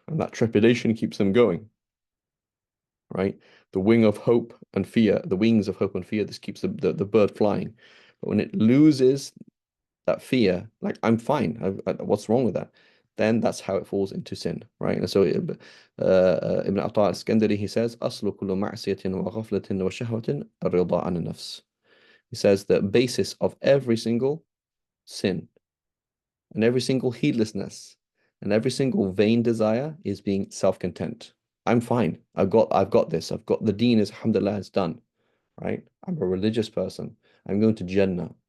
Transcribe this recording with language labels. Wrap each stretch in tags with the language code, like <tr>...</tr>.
<en>And that trepidation keeps them going, right? The wing of hope and fear, the wings of hope and fear, this keeps the bird flying. But when it loses that fear, like I'm fine, what's wrong with that? Then that's how it falls into sin, right? And so Ibn Atta al-Iskandari, he says,</en> <ar>أصل كل معصية وغفلة وشهوة الرضا عن النفس.</ar> <en>He says the basis of every single sin and every single heedlessness and every single vain desire is being self-content. I'm fine. I've got this. I've got the deen is alhamdulillah, it's done, right? I'm a religious person. I'm going to Jannah.</en>